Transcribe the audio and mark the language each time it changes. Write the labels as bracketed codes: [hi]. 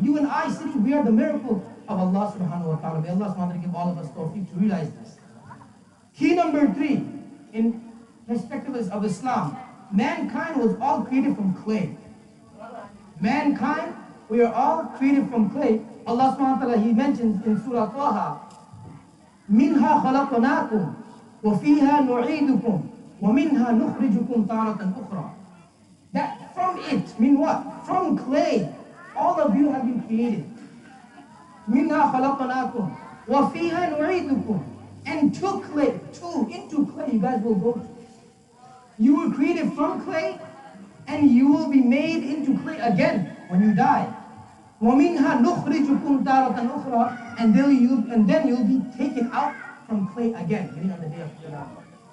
[en] You and I sitting, we are the miracle of Allah subhanahu wa ta'ala. May Allah subhanahu wa ta'ala give all of us tawfiq to realize this. Key number 3, in perspective of Islam, mankind was all created from clay. Mankind, we are all created from clay. Allah subhanahu wa ta'ala, He mentions in Surah Taha, [ar] منها خلقناكم وفيها نعيدكم ومنها نخرجكم تارة أخرى. [en] That from it, mean what? From clay, all of you have been created. [ar] منها خلقناكم وفيها نعيدكم. [en] And to clay, into clay you guys will go to. You were created from clay and you will be made into clay again when you die. [ar] وَمِنْهَا نُخْرِجُكُمْ تَارَةً أُخْرَى. [en] And then you'll be taken out from clay again, meaning on the day of Qiyamah.